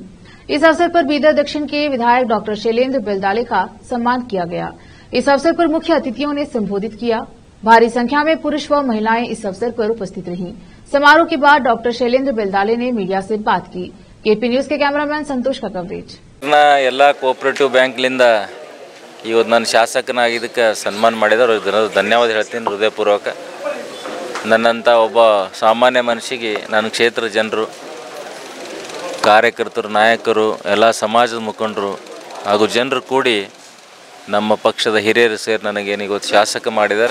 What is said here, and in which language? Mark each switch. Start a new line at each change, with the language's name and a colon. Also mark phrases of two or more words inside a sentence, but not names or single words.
Hindi: इस अवसर पर बीदर दक्षिण के विधायक डॉक्टर शैलेंद्र बेलदाले का सम्मान किया गया। इस अवसर पर मुख्य अतिथियों ने संबोधित किया। भारी संख्या में पुरुष व महिलाएं इस अवसर पर उपस्थित रहीं। समारोह के बाद डॉक्टर शैलेंद्र बेलदाले ने मीडिया से बात की। केपी न्यूज के कैमरामैन संतोष का कवरेज।
Kannada: ಎಲ್ಲ ಕೋಆಪರೇಟಿವ್ ಬ್ಯಾಂಕ್ಲಿಂದ ಇವತ್ತು ನಾನು ಶಾಸಕನಾಗಿದ್ದಕ್ಕೆ ಸನ್ಮಾನ ಮಾಡಿದವರು ಧನ್ಯವಾದ ಹೇಳ್ತೀನಿ ಹೃದಯಪೂರ್ವಕ. ನನ್ನಂಥ ಒಬ್ಬ ಸಾಮಾನ್ಯ ಮನುಷ್ಯಗೆ ನನ್ನ ಕ್ಷೇತ್ರ ಜನರು, ಕಾರ್ಯಕರ್ತರು, ನಾಯಕರು, ಎಲ್ಲ ಸಮಾಜದ ಮುಖಂಡರು ಹಾಗೂ ಜನರು ಕೂಡಿ ನಮ್ಮ ಪಕ್ಷದ ಹಿರಿಯರು ಸೇರಿ ನನಗೇನು ಇವತ್ತು ಶಾಸಕ ಮಾಡಿದ್ದಾರೆ.